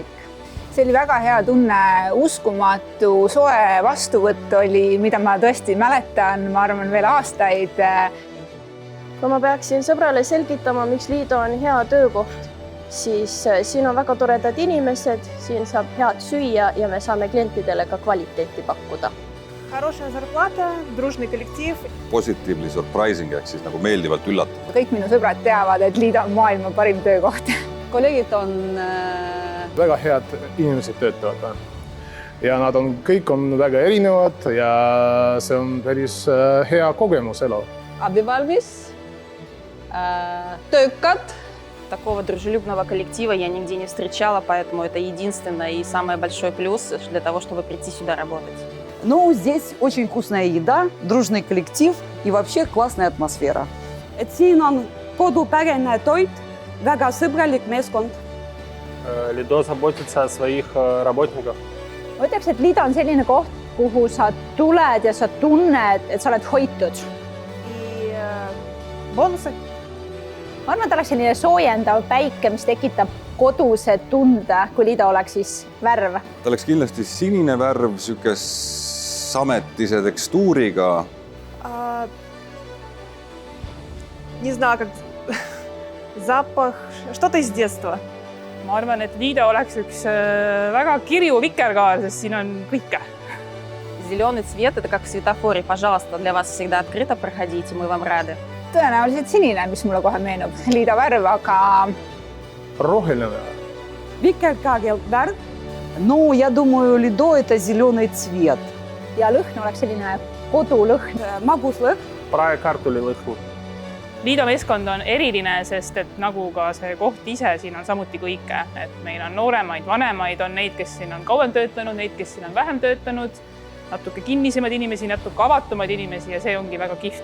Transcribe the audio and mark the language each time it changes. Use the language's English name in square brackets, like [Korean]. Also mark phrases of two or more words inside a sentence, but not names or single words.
[Estonian] See oli väga hea tunne, uskumatu soe vastuvõtt oli, mida ma tõesti mäletan, ma arvan veel aastaid. Kui ma peaksin sõbrale selgitama, miks Liido on hea töökoht, siis siin on väga toredad inimesed, siin saab head süüa ja me saame klientidele ka kvaliteeti pakkuda. [Russian] Хорошая зарплата, дружный коллектив. [Estonian] Positiivli surprising ehk siis nagu meeldivalt üllatav. Kõik minu sõbrad teavad, et Liido on maailma parim töökoht. Kolleegid on väga head inimesed töötavad. Ja nad on, kõik on väga erinevad ja see on päris hea kogemus elu. Abivalmis, töökad. [Russian] Такого дружелюбного коллектива я нигде не встречала, поэтому это единственное и самый большой плюс для того, чтобы прийти сюда работать. Ну, здесь очень вкусная еда, дружный коллектив и вообще классная атмосфера. [Estonian] Siin on kodupärane toit, väga sõbralik meeskond. [Russian] Lido заботится о своих работниках. [Estonian] Ma ütleks, et Liido on selline koht, kuhu sa tuled ja sa tunned, et sa oled hoitud. Boonused. Ma arvan, et oleks selline soojendav päike, mis tekitab koduse tunde, kui Liido oleks siis värv. Ta oleks kindlasti sinine värv, siuke sametise tekstuuriga. [Russian] Не знаю, как запах, что-то из детства. [Estonian] Ma arvan, et Liido oleks üks väga kirju vikerkaar, sest siin on kõike. [Russian] Зеленый цвет – это как в светофоре. Пожалуйста, для вас всегда открыто проходите, мы вам рады. [Estonian] Tõenäoliselt sinine, mis mulle kohe meenub. Liido värv, aga... Roheline. Vikerkaaril värv. [Russian] Ну, я думаю, Lido – это зеленый цвет. [Estonian] Ja lõhn oleks selline kodulõhn, magus lõhn. Praekartuli lõhn. Liido meeskond on eriline, sest et nagu ka see koht ise, siin on samuti kõike. Et meil on nooremaid, vanemaid, on neid, kes siin on kauem töötanud, neid, kes siin on vähem töötanud, natuke kinnisemad inimesi, natuke avatumad inimesi ja see ongi väga kihvt.